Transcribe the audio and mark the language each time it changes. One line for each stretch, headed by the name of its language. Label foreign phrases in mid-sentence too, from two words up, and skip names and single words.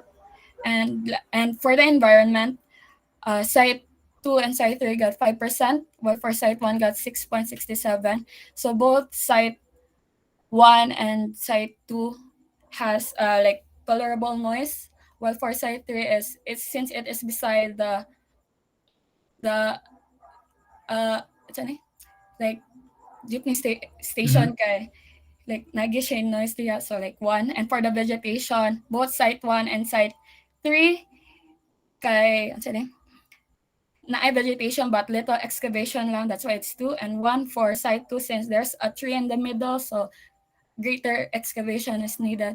English: And for the environment, site 2 and site 3 got 5%, while for site 1 got 6.67. So both site 1 and site 2 has like tolerable noise, while for site 3 it's since it is beside the what's that, like jeepney station kay like
Cebuano: nag-siya yung noise diya,
English: so like 1. And for the vegetation, both site 1 and site 3 kay what's that, na vegetation but little excavation lang, that's why it's 2. And 1 for site 2 since there's a tree in the middle, so greater excavation is needed.